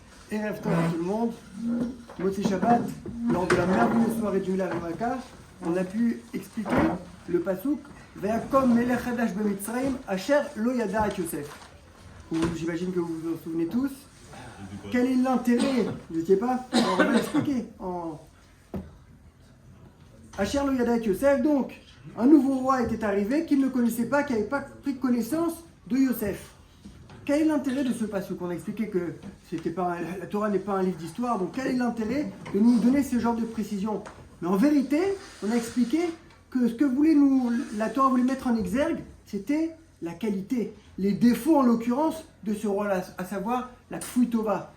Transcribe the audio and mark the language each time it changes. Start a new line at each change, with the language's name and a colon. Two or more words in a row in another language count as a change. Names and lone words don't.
Hebrew: ערב טוב
French: à tout le monde.
Hebrew: מוצאי שבת,
French: lors de la merveilleuse soirée du Milal Raka, on a pu expliquer le pasuk
Hebrew: ויקם מלך חדש במצרים אשר לא ידע את יוסף.
French: J'imagine que vous vous en souvenez tous. Quel est l'intérêt? Vous n'étiez pas? On va l'expliquer.
Hebrew: אשר לא ידע את יוסף,
French: donc, un nouveau roi était arrivé qu'il ne connaissait pas, qui n'avait pas pris connaissance de Yosef. Quel est l'intérêt de ce pasuk? On a expliqué que la Torah n'est pas un livre d'histoire, donc quel est l'intérêt de nous donner ce genre de précision? Mais en vérité, on a expliqué que ce que la Torah voulait mettre en exergue, c'était la qualité, les défauts en l'occurrence de ce roi-là, à savoir la
Hebrew: כפוי טובה.